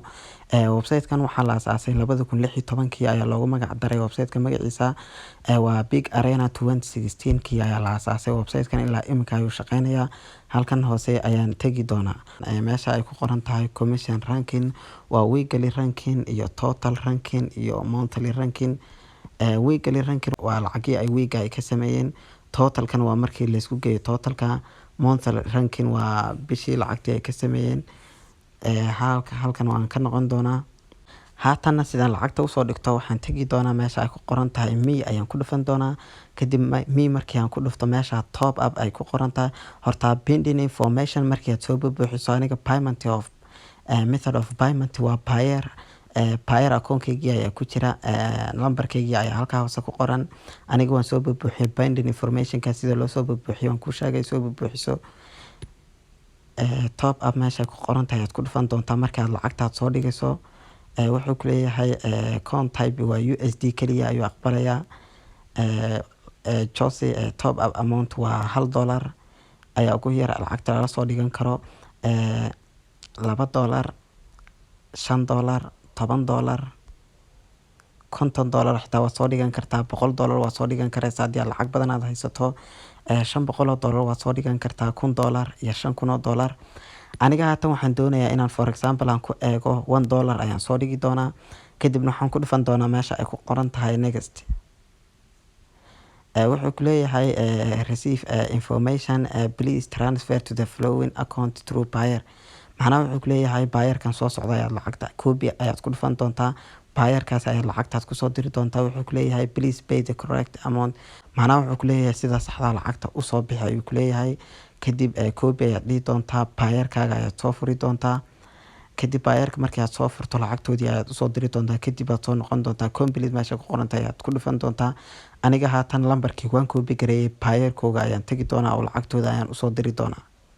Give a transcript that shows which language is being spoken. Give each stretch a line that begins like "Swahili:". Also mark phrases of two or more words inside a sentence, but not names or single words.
Somali: Website-kan waxaa la aasaasay 2016 ayaa loogu magac daray. Website-ka magaciisa waa Big Arena 2016 ayaa la aasaasay. Website-kan ilaa imika ayuu shaqeynayaa. Halkan hoose ayaan tegi doonaa. Meesha ay ku qoran tahay
English: commission ranking,
Somali: waa
English: weekly ranking
Somali: iyo
English: total ranking
Somali: iyo
English: monthly ranking. Weekly ranking
Somali: waa lacagii ay week-ga ay ka sameeyeen. Totalkan waa markii la isku geeyo totalka.
English: Monthly ranking
Somali: waa bishii lacagtii ay ka sameeyeen. Halkan waan ka noqon doonaa. Haatanna sidaan lacagta usoo dhigto waxaan tegi doonaa meesha ay ku qoran tahay me ayaan ku dhufan doonaa. Kadib me markii aan ku dhufto meesha
English: top up
Somali: ay ku qoran tahay. Horta
English: pending information
Somali: markii aad soo buuxiso, aniga
English: payment of method of payment
Somali: waa Payeer. Payeer akoonkaygii ayaa ku jira, lambarkaygii ayaa halkaa hoose ku qoran. Aniga waan soo buuxiyay
English: pending information-
Somali: ka sida loo soo buuxiyo waan ku sheegay. Soo buuxiso
English: top up
Somali: meesha ku qoran tahay aad ku dhufan doontaa marka aad lacagtaad soo dhigayso. Wuxuu ku leeyahay
English: account type
Somali: waa USD kaliya ayuu aqbalayaa.
English: Chose top up amount
Somali: waa $1 ayaa ugu yar lacagta lala soo dhigan karo. $2, $5, $10, $50 xitaa waad soo dhigan kartaa. $100 waad soo dhigan karaysaa haddii aad lacag badan aad haysato. $500 waad soo dhigan kartaa. $1,000 iyo $5,000. Aniga haatan waxaan doonayaa inaan
English: for example
Somali: aan ku eego $1 ayaan soo dhigi doonaa. Kadibna waxaan ku dhufan doonaa meesha ay ku qoran tahay next. Wuxuu ku leeyahay
English: receive information, please transfer to the following account through Payeer.
Somali: Macnaha wuxuu ku leeyahay Payeerkan soo socda ayaad lacagta copy ayaad ku dhufan doontaa. Payeerkaas ayaad lacagtaad ku soo diri doontaa. Wuxuu ku leeyahay
English: please pay the correct amount.
Somali: Macnaha wuxuu ku leeyahay sida saxda lacagta u soo bixi ayuu ku leeyahay. Kadib copy ayaad dhihi doontaa. Payeerkaaga ayaad soo furi doontaa. Kadib Payeerka markii aad soo furto lacagtoodii ayaad usoo diri doontaa. Kadib aad soo noqon doontaa. Complete meesha ku qoran tahay ayaad ku dhufan doontaa. Aniga haatan lambarkii waan copy gareeyay. Payeerkooga ayaan tegi doonaa oo lacagtooda ayaan usoo diri doonaa.